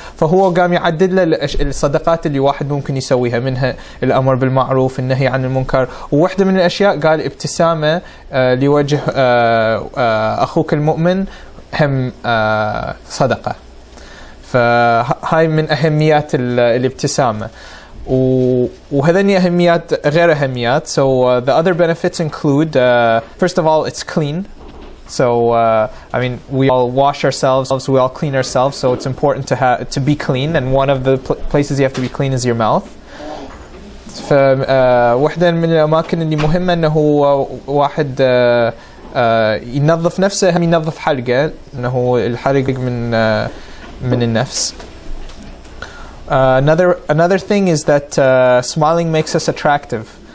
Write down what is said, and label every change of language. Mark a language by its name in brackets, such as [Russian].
[Arabic] فهو قام يعدد له الصدقات اللي واحد ممكن يسويها، منها الأمر بالمعروف، النهي عن المنكر، وواحدة من الأشياء قال ابتسامة لوجه أخوك المؤمن هم صدقة. فهاي من أهميات الابتسامة. وهذني أهميات غير أهميات. [English] So the other benefits include first of all, it's clean. So I mean, we all wash ourselves, we all clean ourselves, so it's important to be clean, and one of the places you have to be clean is your mouth. [Arabic] فواحدة من الأماكن اللي مهمة إنه واحد ينظف نفسه، هم ينظف حلقه، إنه الحلق من النفس. [English] Another thing is that smiling makes us attractive.